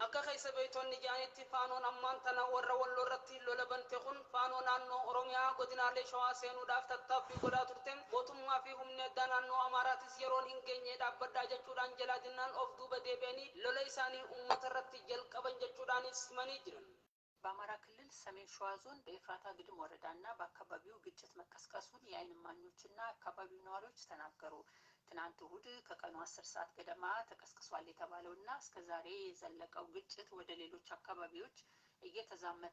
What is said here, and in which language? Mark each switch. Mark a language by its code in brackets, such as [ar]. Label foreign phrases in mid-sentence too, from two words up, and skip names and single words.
[om] Akka keessa beeytonni jaanitti faanoon ammaan tana warra walloo irratti lola bante kun faanoo naannoo Oromiyaa godinaalee Shawaa seenuudhaaf tattaaffii godhaa turte mootummaa fi humni addaa naannoo Amaaraatis yeroon hin geenye dhaabbadhaa jechuudhaan jalaa dinnaan of duuba deebi'anii lola isaanii uummata irratti jalqaban jechuudhaanis himanii jiran. [am] በአማራ ክልል ሰሜን ሸዋ ዞን በኤፍራታ ግድም ወረዳና በአካባቢው ግጭት መቀስቀሱን የዓይን እማኞችና አካባቢው ነዋሪዎች ተናገሩ። ትናንት እሁድ ከቀኑ 10 ሰዓት ገደማ ተቀስቅሷል የተባለውና እስከዛሬ የዘለቀው ግጭት ወደ ሌሎች አካባቢዎች እየተዛመተ